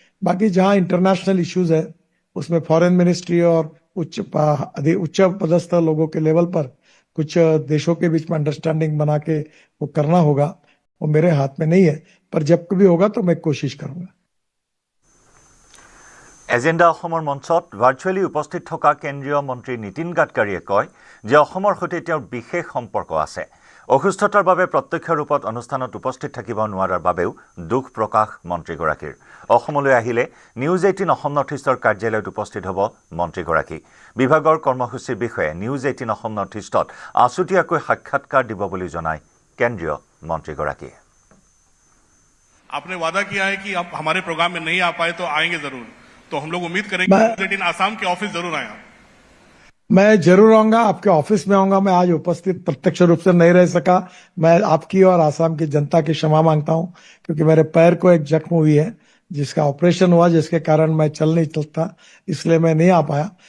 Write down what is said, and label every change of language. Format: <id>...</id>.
<hi>बाकी जहां international issues है उसमें फॉरेन मिनिस्ट्री और उच्च पदस्थ लोगों के लेवल पर कुछ देशों के बीच में अंडरस्टैंडिंग बना के वो करना होगा, वो मेरे हाथ में नहीं है, पर जब कभी होगा तो मैं कोशिश करूंगा।</hi> <as>এজেণ্ডা অসমৰ মঞ্চত ভাৰ্চুৱেলি উপস্থিত থকা কেন্দ্ৰীয় মন্ত্ৰী নীতিন গাডকাৰীয়ে কয় যে অসমৰ সৈতে তেওঁৰ বিশেষ সম্পৰ্ক আছে। অসুস্থতাৰ বাবে প্ৰত্যক্ষ ৰূপত অনুষ্ঠানত উপস্থিত থাকিব নোৱাৰাৰ বাবেও দুখ প্ৰকাশ মন্ত্ৰীগৰাকীৰ। অসমলৈ আহিলে নিউজ 18 অসম নৰ্থ ইষ্টৰ কাৰ্যালয়ত উপস্থিত হ'ব মন্ত্ৰীগৰাকী। বিভাগৰ কৰ্মসূচীৰ বিষয়ে নিউজ 18 অসম নৰ্থ ইষ্টত আছুতীয়াকৈ সাক্ষাৎকাৰ দিব বুলি জনায় কেন্দ্ৰীয় মন্ত্ৰীগৰাকীয়ে।</as> <hi>आपने वादा किया है कि आप हमारे प्रोग्राम में नहीं आ पाए तो आएंगे जरूर, तो हम लोग उम्मीद करेंगे लेकिन आसाम के ऑफिस जरूर आए। मैं जरूर आऊंगा, आपके ऑफिस में आऊंगा। मैं आज उपस्थित प्रत्यक्ष रूप से नहीं रह सका, मैं आपकी और आसाम की जनता की क्षमा मांगता हूं, क्योंकि मेरे पैर को एक जख्म हुई है जिसका ऑपरेशन हुआ, जिसके कारण मैं चल नहीं सकता, इसलिए मैं नहीं आ पाया।</hi>